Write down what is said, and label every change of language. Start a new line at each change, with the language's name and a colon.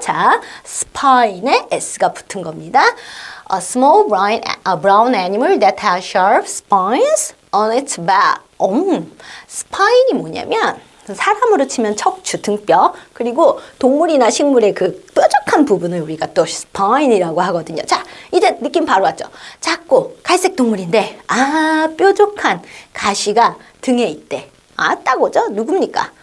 Korean: 자, spine에 S가 붙은 겁니다.
English: A small brown animal that has sharp spines on its back.
Korean: 스파인이 뭐냐면 사람으로 치면 척추, 등뼈 그리고 동물이나 식물의 그 뾰족한 부분을 우리가 또 스파인이라고 하거든요. 자, 이제 느낌 바로 왔죠. 작고 갈색 동물인데 뾰족한 가시가 등에 있대. 딱 오죠? 누굽니까?